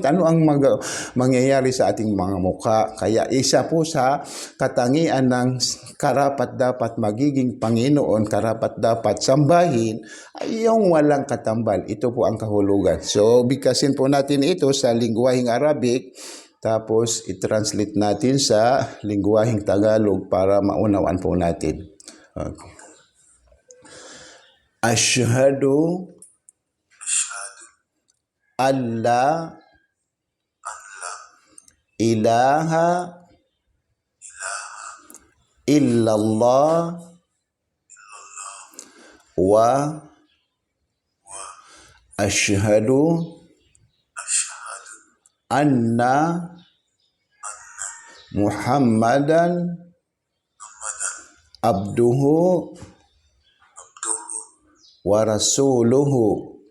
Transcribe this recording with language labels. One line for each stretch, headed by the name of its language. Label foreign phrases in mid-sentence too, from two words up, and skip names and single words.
Filipino: Ano ang mangyayari sa ating mga mukha? Kaya isa po sa katangian ng karapat-dapat magiging Panginoon, karapat-dapat sambahin, ay yung walang katambal. Ito po ang kahulugan. So, bigkasin po natin ito sa lingwaheng Arabic, tapos i-translate natin sa lingwaheng Tagalog para maunawaan po natin.
Arabic: أشهد أن إله إلا الله وأشهد أن محمدا عبده ورسوله